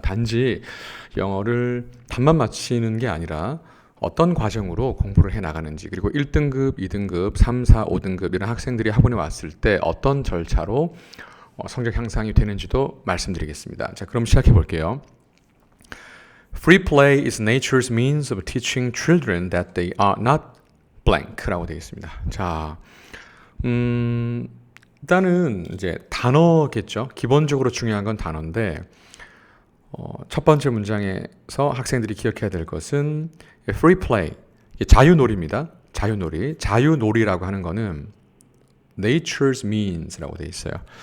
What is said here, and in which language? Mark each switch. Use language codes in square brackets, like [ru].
[ko] 단지 영어를 답만 맞히는 게 아니라 어떤 과정으로 공부를 해나가는지, 그리고 1등급, 2등급, 3, 4, 5등급 이런 학생들이 학원에 왔을 때 어떤 절차로 성적 향상이 되는지도 말씀드리겠습니다. 자, 그럼 시작해 볼게요. [en] Free play is nature's means of teaching children that they are not blank [ko] 라고 되어 있습니다. 자, 일단은 이제 단어겠죠. 기본적으로 중요한 건 단어인데, 첫 번째 문장에서 학생들이 기억해야 될 것은 free play, 자유놀이입니다. 자유놀이. 자유놀이라고 하는 거는 [en] nature's means [ko] 라고 되어 있어요.